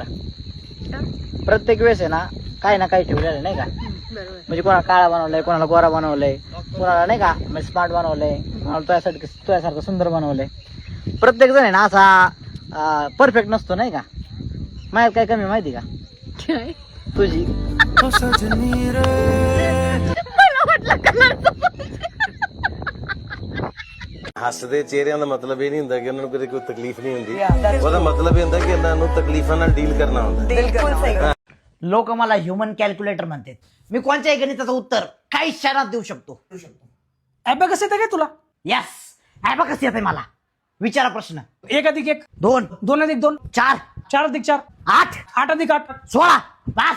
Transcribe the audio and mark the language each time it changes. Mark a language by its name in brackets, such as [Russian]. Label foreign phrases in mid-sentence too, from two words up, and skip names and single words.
[Marathi] प्रत्येक वेळेस आहे ना काही ना काही ठेवलेलं नाही का. म्हणजे कोणाला काळा बनवलंय, कोणाला गोरा बनवलंय, कोणाला नाही का म्हणजे स्मार्ट बनवलंय, कोणाला तुझ्यासारखं सुंदर बनवलंय. प्रत्येक जण आहे ना असा परफेक्ट नसतो नाही का. माझ्यात काय कमी माहिती का तुझी? [Punjabi] ਹੱਸਦੇ ਚਿਹਰਿਆਂ ਦਾ ਮਤਲਬ ਇਹ ਨਹੀਂ ਹੁੰਦਾ ਕਿ ਉਹਨਾਂ ਨੂੰ ਕਦੇ ਕੋਈ ਤਕਲੀਫ ਨਹੀਂ ਹੁੰਦੀ। ਉਹਦਾ ਮਤਲਬ ਇਹ ਹੁੰਦਾ ਕਿ ਇਹਨਾਂ ਨੂੰ ਤਕਲੀਫਾਂ ਨਾਲ ਡੀਲ ਕਰਨਾ ਹੁੰਦਾ। [Marathi] लोक मला [English] human calculator [Marathi] म्हणतात. मी कोणत्याही गणिताचं उत्तर काही क्षणात देऊ शकतो. कसं येतं काय तुला? यस कसं येते मला? विचारा प्रश्न. 1 अधिक 1 2 2 अधिक 2 4 4 अधिक 4 8 8 अधिक 8 16 बस.